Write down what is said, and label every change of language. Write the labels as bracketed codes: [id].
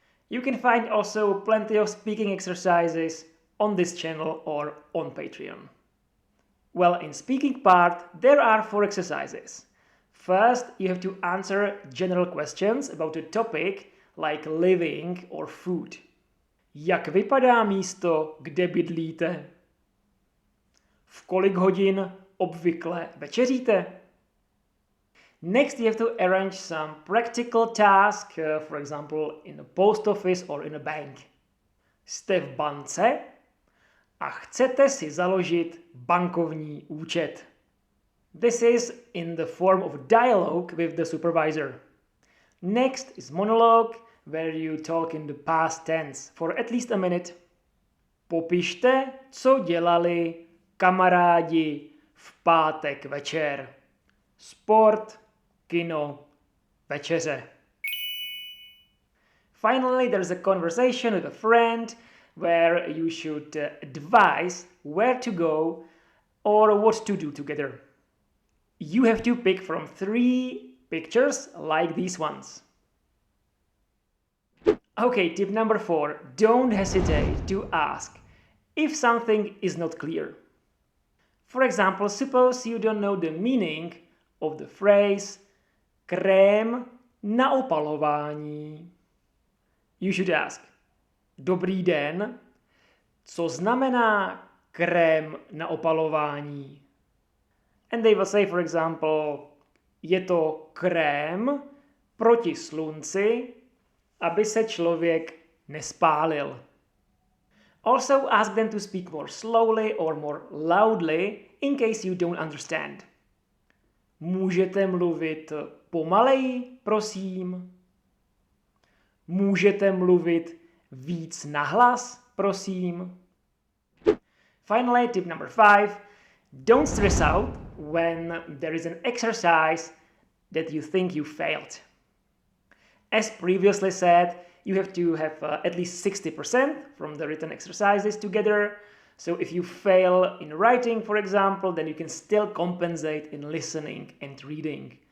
[en] You can find also plenty of speaking exercises on this channel or on Patreon. Well, in speaking part, there are 4 exercises. First, you have to answer general questions about a topic like living or food. [cs] Jak vypadá místo, kde bydlíte? V kolik hodin obvykle večeříte? [en] Next, you have to arrange some practical task, for example, in a post office or in a bank. [cs] Jste v bance a chcete si založit bankovní účet. [en] This is in the form of dialogue with the supervisor. Next is monologue, where you talk in the past tense for at least a minute. [cs] Popište, co dělali kamarádi v pátek večer. Sport, kino, večeře. [en] Finally, there's a conversation with a friend where you should advise where to go or what to do together. You have to pick from 3 pictures like these ones. Okay, tip number 4. Don't hesitate to ask if something is not clear. For example, suppose you don't know the meaning of the phrase krém na opalování. You should ask, [cs] dobrý den, co znamená krém na opalování. [en] And they will say, for example, [cs] je to krém proti slunci, aby se člověk nespálil. [en] Also ask them to speak more slowly or more loudly in case you don't understand. [cs] Můžete mluvit pomaleji, prosím? Můžete mluvit víc nahlas, prosím? [en] Finally, tip number 5. Don't stress out when there is an exercise that you think you failed. As previously said, you have to have at least 60% from the written exercises together. So if you fail in writing, for example, then you can still compensate in listening and reading.